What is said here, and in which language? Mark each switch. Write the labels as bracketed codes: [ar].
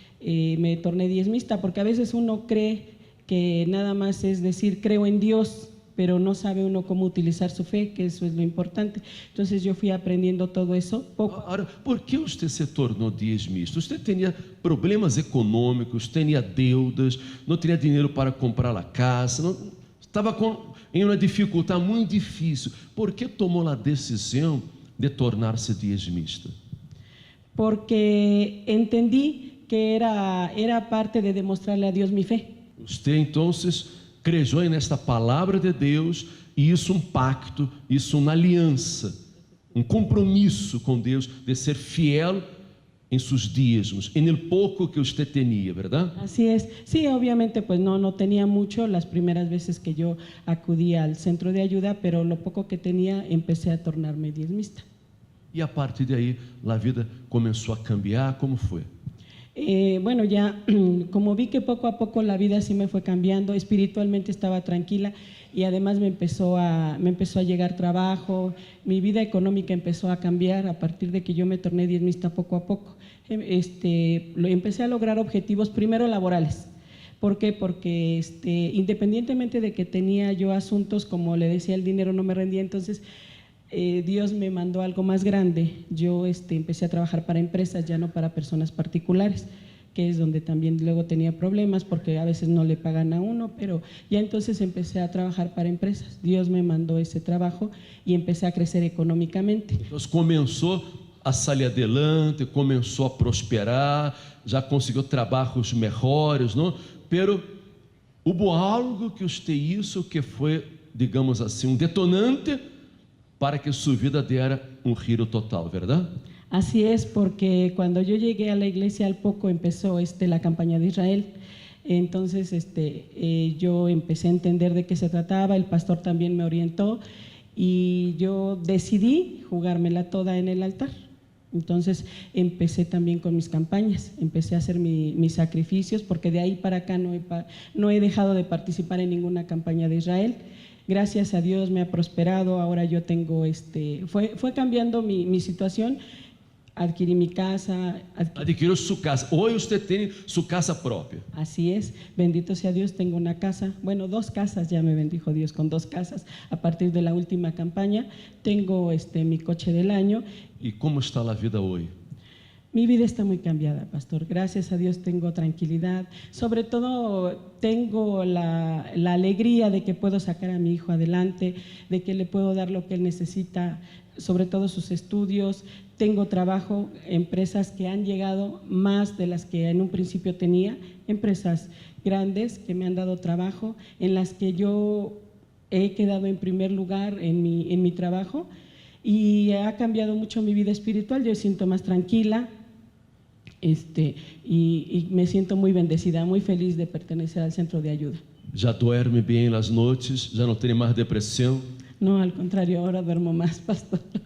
[es] Me torné diezmista, porque a veces uno cree que nada más es decir creo en Dios, pero no sabe uno cómo utilizar su fe, que eso es lo importante. Entonces yo fui aprendiendo todo eso poco. [pt] Agora, por que você se tornou diezmista? Você tinha problemas econômicos, tinha deudas, não tinha dinheiro para comprar a casa, não, estava em uma dificuldade muito difícil. Por que tomou a decisão de tornar-se diezmista? [es] Porque entendí que era parte de demostrarle a Dios mi fe. [pt] Você então creyó nesta palavra de Deus e isso um pacto, isso uma aliança, um compromisso com Deus de ser fiel em seus dízimos, [es] en el poco que usted tenía, ¿verdad? Así es. Sí, obviamente pues no tenía mucho las primeras veces que yo acudí al centro de ayuda, pero lo poco que tenía empecé a tornarme diezmista. [pt] E a partir de aí, a vida começou a cambiar. Como foi? [es] Bueno, ya como vi que poco a poco la vida sí me fue cambiando, espiritualmente estaba tranquila y además me empezó a llegar trabajo, mi vida económica empezó a cambiar a partir de que yo me torné diezmista poco a poco. Empecé a lograr objetivos primero laborales. ¿Por qué? Porque independientemente de que tenía yo asuntos, como le decía, el dinero no me rendía, entonces Dios me mandó algo más grande. Yo empecé a trabajar para empresas, ya no para personas particulares, que es donde también luego tenía problemas porque a veces no le pagan a uno, pero ya entonces empecé a trabajar para empresas. Dios me mandó ese trabajo y empecé a crecer económicamente. Entonces comenzó a salir adelante, [pt] começou a prosperar, já conseguiu trabalhos melhores, não? [es] Pero hubo algo que usted hizo que foi, [pt] digamos assim, [es] detonante para que su vida diera un giro total, ¿verdad? Así es, porque cuando yo llegué a la iglesia al poco empezó la campaña de Israel. Entonces yo empecé a entender de qué se trataba, el pastor también me orientó y yo decidí jugármela toda en el altar. Entonces empecé también con mis campañas, empecé a hacer mis sacrificios, porque de ahí para acá no he dejado de participar en ninguna campaña de Israel. Gracias a Dios me ha prosperado, ahora yo tengo, fue cambiando mi situación, adquirí mi casa. [pt] Adquiriu sua casa, hoje você tem sua casa própria. [es] Así es, bendito sea Dios, tengo una casa, bueno, 2 casas, ya me bendijo Dios con 2 casas a partir de la última campaña. Tengo mi coche del año. [pt] E como está a vida hoje? [es] Mi vida está muy cambiada, pastor. Gracias a Dios tengo tranquilidad. Sobre todo tengo la alegría de que puedo sacar a mi hijo adelante, de que le puedo dar lo que él necesita, sobre todo sus estudios. Tengo trabajo, empresas que han llegado más de las que en un principio tenía, empresas grandes que me han dado trabajo, en las que yo he quedado en primer lugar en mi trabajo, y ha cambiado mucho mi vida espiritual. Yo me siento más tranquila, y me siento muy bendecida, muy feliz de pertenecer al centro de ayuda. [pt] Já duerme bem nas noites? Já não tem mais depressão? [es] No, al contrario, ahora duermo más, pastor.